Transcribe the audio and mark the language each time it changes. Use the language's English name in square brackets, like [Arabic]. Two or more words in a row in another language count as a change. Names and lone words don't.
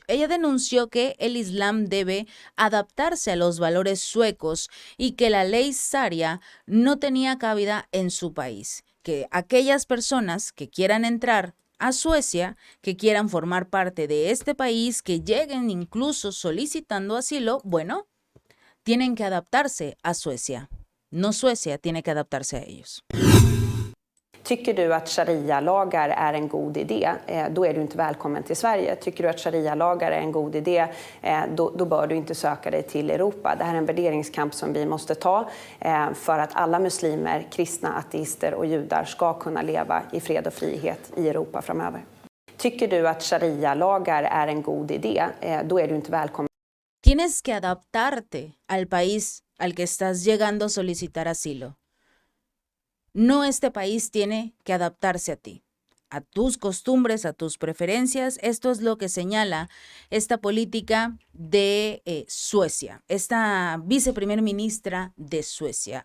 [Spanish] Ella denunció que el Islam debe adaptarse a los valores suecos y que la ley Sharia no tenía cabida en su país, que aquellas personas que quieran entrar a Suecia, que quieran formar parte de este país, que lleguen incluso solicitando asilo, bueno, tienen que adaptarse a Suecia. No Suecia tiene que adaptarse a ellos. [Swedish] Tycker du att sharia-lagar är en god idé, då är du inte välkommen till Sverige. Tycker du att sharia-lagar är en god idé, då bör du inte söka dig till Europa. Det här är en värderingskamp som vi måste ta för att alla muslimer, kristna, ateister och judar ska kunna leva i fred och frihet i Europa framöver. Tycker du att sharia-lagar är en god idé, då är du inte välkommen. [Spanish] Tienes que adaptarte al país al que estás llegando a solicitar asilo. No este país tiene que adaptarse a ti, a tus costumbres, a tus preferencias. Esto es lo que señala esta política de Suecia, esta viceprimer ministra de Suecia.